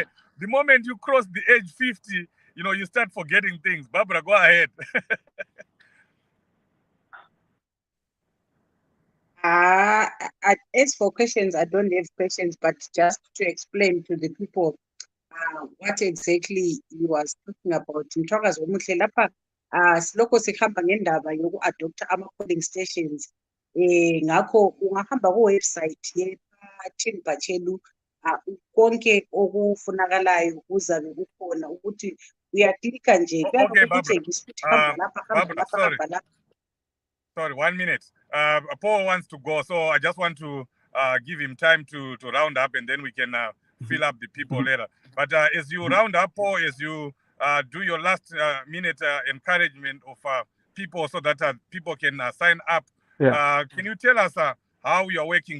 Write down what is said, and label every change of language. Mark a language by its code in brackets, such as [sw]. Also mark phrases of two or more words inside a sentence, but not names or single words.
[en] The moment you cross the age 50, you start forgetting things. Barbara, go ahead. As for questions, I don't have questions, but just to explain to the people what exactly you was talking about. [nd] Mthwakazi omuhle lapha silokho sikhamba ngendaba yoku-adopta ama- [en] polling stations. [nd] Ngakho ungahamba ku-website ye-Tin Bachelu, konke okufunakalayo kuzabe kukhona ukuthi uyaklika nje. [en] Okay, Barbara. Sorry, 1 minute. Paul wants to go, so I just want to give him time to round up, and then we can fill up the people later. But as you round up, Paul, as you do your last minute encouragement of people so that people can sign up, can you tell us how you are working?